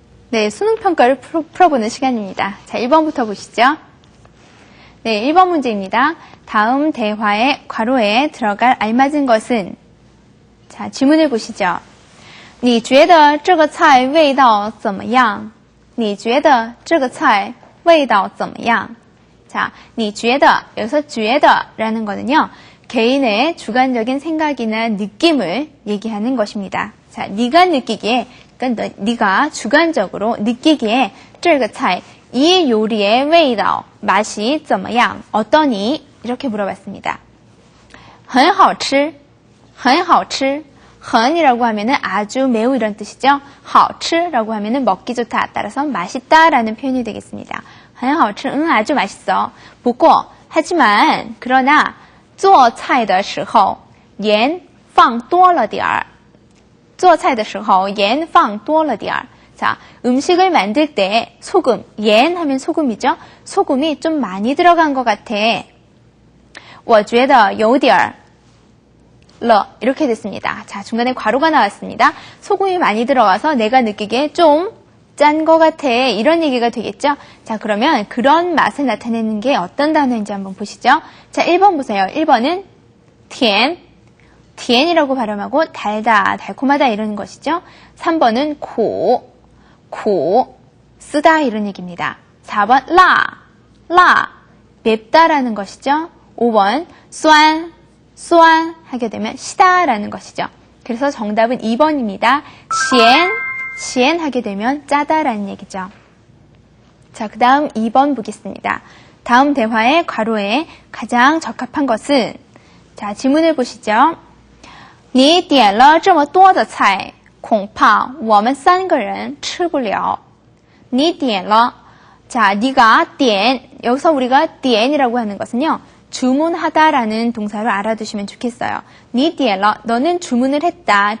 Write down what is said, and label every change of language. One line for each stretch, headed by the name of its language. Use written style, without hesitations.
Korean: 네, 수능 평가를 풀어보는 시간입니다. 자, 1번부터 보시죠. 네, 1번 문제입니다. 다음 대화의 괄호에 들어갈 알맞은 것은 자, 지문을 보시죠.
Chinese: 你觉得这个菜味道怎么样?你觉得这个菜味道怎么样?
Korean: 자, 你觉得 여기서 觉得라는 거는요. 개인의 주관적인 생각이나 느낌을 얘기하는 것입니다. 자, 네가 느끼기에 그러니까 네가 주관적으로 느끼기에 这个菜 이 요리의 味道 맛이 怎么样 어떠니? 이렇게 물어봤습니다. 很好吃很好吃 很이라고 하면은 아주 매우 이런 뜻이죠. 好吃라고 하면은 먹기 좋다. 따라서 맛있다라는 표현이 되겠습니다. 很好吃 아주 맛있어. 不过 하지만 그러나
Chinese: 做菜的时候盐放多了点儿做菜的时候盐放多了点儿
Korean: 자, 음식을 만들 때 소금, 옌 하면 소금이죠. 소금이 좀 많이 들어간 것 같아.
Chinese: 我觉得有点了
Korean: 이렇게 됐습니다. 자, 중간에 괄호가 나왔습니다. 소금이 많이 들어가서 내가 느끼기에 좀 짠 것 같아. 이런 얘기가 되겠죠. 자, 그러면 그런 맛을 나타내는 게 어떤 단어인지 한번 보시죠. 자, 1번 보세요. 1번은 甜 甜이라고 발음하고 달다, 달콤하다 이런 것이죠. 3번은 苦 쓰다 이런 얘기입니다. 4번 辣 맵다라는 것이죠. 5번 酸 하게 되면 시다라는 것이죠. 그래서 정답은 2번입니다. 咸 하게 되면 짜다라는 얘기죠. 자, 그 다음 2번 보겠습니다. 다음 대화의 괄호에 가장 적합한 것은 자, 지문을 보시죠.
Chinese: 你点了这么多的菜恐怕我们3个人吃不了你点了
Korean: 자, 네가 点 여기서 우리가 点이라고 하는 것은요. 주문하다라는 동사를 알아두시면 좋겠어요. 你点了 너는 주문을 했다.